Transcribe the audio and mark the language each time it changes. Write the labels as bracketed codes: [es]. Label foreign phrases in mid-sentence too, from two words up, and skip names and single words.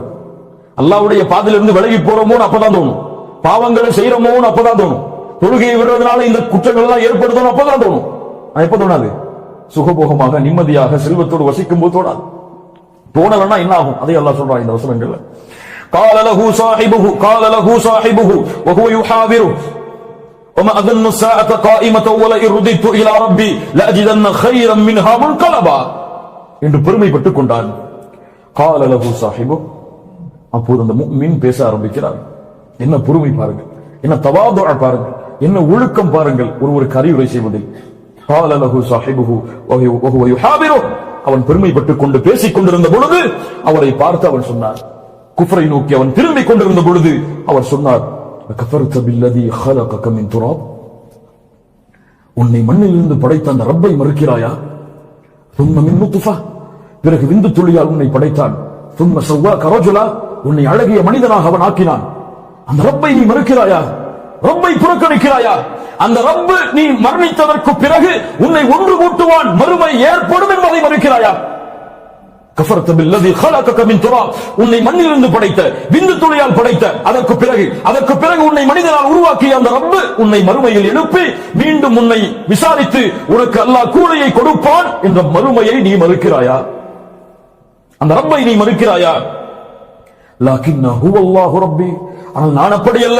[ta] அல்லாஹ்வுடைய பாதையிலிருந்து விலகி போறோமோன்னு அப்பதான் தோணும். பாவங்களை செய்யறோமோன்னு அப்பதான் தோணும். தொழுகையை விடுறதுனால இந்த குற்றங்கள் எல்லாம் ஏற்படுத்தணும் அப்பதான் தோணும். எப்ப தோணாது? சுகபோகமாக நிம்மதியாக செல்வத்தோடு வசிக்கும் போது தோணாது. தோணலன்னா என்ன ஆகும்? அதை அல்லாஹ் சொல்றான் இந்த வசனங்கள்ல. [ar] قال له صاحبه وهو يحاوره وما اظن الساعه قائمه ولئن رددت الى ربي لاجدن خيرا منها منقلبا [ta] என்று பெருமைப்பட்டுக் கொண்டான். [ar] قال له صاحبه, [ta] அப்போது அந்த முஃமின் பேச ஆரம்பிக்கிறார். என்ன பொறுமை பாருங்கள், என்ன தவாது பாருங்கள், என்ன ஒழுக்கம் பாருங்கள் ஒருவருக்கு அறிவுரை செய்வதில். قال له صاحبه وهو يحاوره, அவன் பெருமைப்பட்டுக் கொண்டு பேசிக் கொண்டிருந்த பொழுது அவரை பார்த்து அவன் சொன்னார், குஃப்ரை நோக்கி அவன் திரும்பிக் கொண்டிருந்த பொழுது அவர் சொன்னார், [ar] أكفرت بالذي خلقك من تراب, [ta] உன்னை மண்ணிலிருந்து படைத்த அந்த ரப்பை மறுக்கிறாயா? [ar] ثم من نطفة, [ta] பிறகு விந்து துளியால் உன்னை படைத்தான். [ar] ثم سواك رجلا, [ta] உன்னை அழகிய மனிதனாக அவன் ஆக்கினான். அந்த ரப்பை நீ மறுக்கிறாயா? ரப்பை புறக்கணிக்கிறாயா? அந்த ரப்பு நீ மரணித்ததற்கு பிறகு உன்னை ஒன்று கூட்டுவான், மறுமை ஏற்படும் என்பதை மறுக்கிறாயா? [ar] أكفرت بالذي خلقك من تراب, [ta] உன்னை மண்ணிலிருந்து படைத்த, விந்து துளியால் படைத்த, அதற்கு பிறகு உன்னை மனிதனால் உருவாக்கிய அந்த ரப்பு உன்னை மறுமையில் எழுப்பி மீண்டும் உன்னை விசாரித்து உனக்கு அல்லாஹ் கூலியை கொடுப்பான் என்ற மறுமையை நீ மறுக்கிறாயா? அந்த ரப்பை நீ மறுக்கிறாயா? [ar] لكنا هو الله ربي, [ta] ஆனால் நான் அப்படி அல்ல.